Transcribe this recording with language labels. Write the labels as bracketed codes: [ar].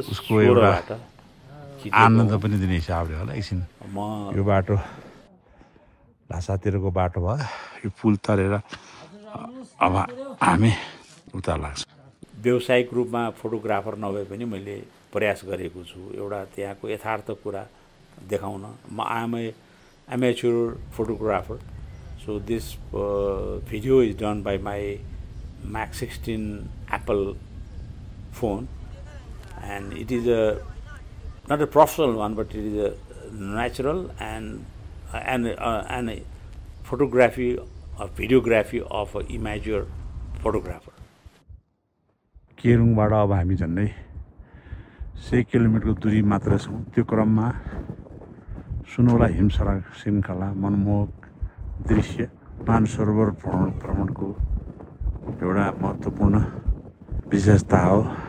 [ne] उसको एउटा आनन्द पनि दिने हिसाबले होला एकछिन यो बाटो ल्हासातिरको बाटो भयो। यो पुल तरेर अब हामी उता लाग्छौँ। व्यावसायिक रूपमा फोटोग्राफर नभए पनि मैले प्रयास गरेको छु एउटा त्यहाँको यथार्थ कुरा देखाउन। म आम ए [en] amateur photographer, so this video is done by my Max 16 Apple phone, and it is not a professional one, but it is a natural and a photography or videography of an amateur photographer. [ne] केरुङबाट अब हामी झन्डै 100 किलोमिटरको दूरी मात्र छौं। त्यो क्रममा सुनौला हिमसडक श्रृङ्खला मनमोहक दृश्य मानसरोवर भ्रमणको एउटा महत्त्वपूर्ण विशेषता हो।